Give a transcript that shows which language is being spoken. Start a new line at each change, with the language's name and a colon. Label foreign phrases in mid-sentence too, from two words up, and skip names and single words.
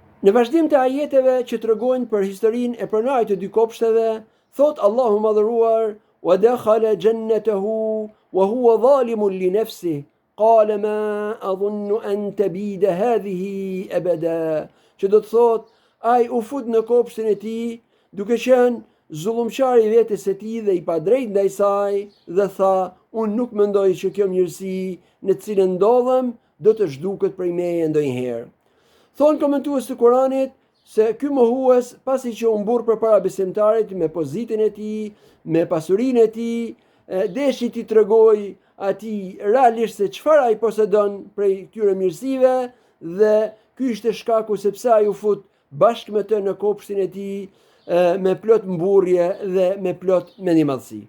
Albanian: Në vazhdim të ajeteve që tregojnë për historinë e pronarit të dy kopshteve, thot Allahu madhëruar:
Arabic: "ودخل جنته وهو ظالم لنفسه قال ما أظن أن تبيد هذه أبدا."
Albanian: Që do të thot, ai u fut në kopshtin e tij, duke qenë zullumçar i vetes së tij dhe i padrejt ndaj saj, dhe tha: "Unë nuk mendoj që kjo mirësi në të cilën ndodhem do të zhduket prej meje ndonjëherë." Thonë komentues të Kuranit se ky mohues, pasi që u mburr përpara besimtarit me pozitën e tij, me pasurinë e tij, deshi t'i tregoj atij realisht se çfarë ai posedon prej këtyre mirësive, dhe ky ishte shkaku sepse ai u fut bashkë me të në kopshtin e tij me plot mburrje dhe me plot mendimadhësi.